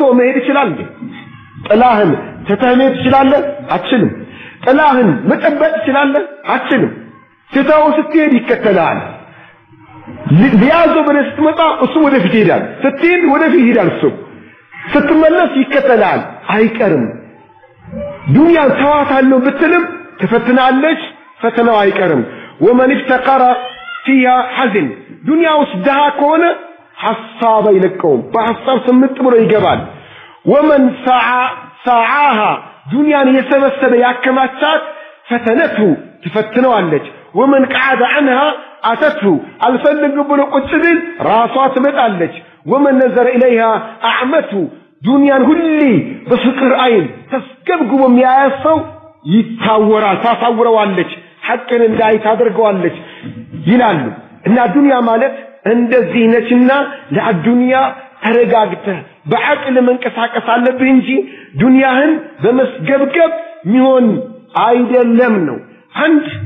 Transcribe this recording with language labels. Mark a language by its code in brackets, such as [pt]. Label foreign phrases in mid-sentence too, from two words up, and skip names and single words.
[am] መሄድ ይችላል ጥላህን ተተመት ይችላል አትችልም ጥላህን መጠበቅ ይችላል አትችልም ትታው ስትሄድ ይከተላል ሊያዞ ብለህ ስትመጣ እሱ ወደፊት ይሄዳል ስትሄድ ወደፊት ይሄዳል እሱ ስትመለስ ይከተላል አይቀርም ዱንያ ተዋታለው ብትልም ትፈትናለች ፈተናው አይቀርም [ar] ومن افتقر فيها حزن [am] ዱንያ ውስጥ ደሃ ከሆነ ሐሳብ አይለቀውም በሐሳብ ስምጥ ብሎ ይገባል [ar] ومن سعاها [am] ዱንያን የሰበሰበ ያከማቻት ፈተነቱ ትፈትነዋለች [ar] ومن قعد عنها اتته الفلق [am] ብሎ ቁጭ ቢል ራሷ ትመጣለች [ar] ومن نظر اليها اعمته [am] ዱንያን ሁሌ በፍቅር አይን ተስገብግቦ የሚያያሰው ይታወራል ታሳውረዋለች ሐቅን እንዳይ ታደርገዋለች ይላሉ እና ዱንያ ማለት እንደዚህ ነችና ለአዱንያ ተረጋግተህ በአቅል መንቀሳቀስ አለብህ እንጂ ዱንያህን በመስገብገብ ሚሆን አይደለም ነው አንድ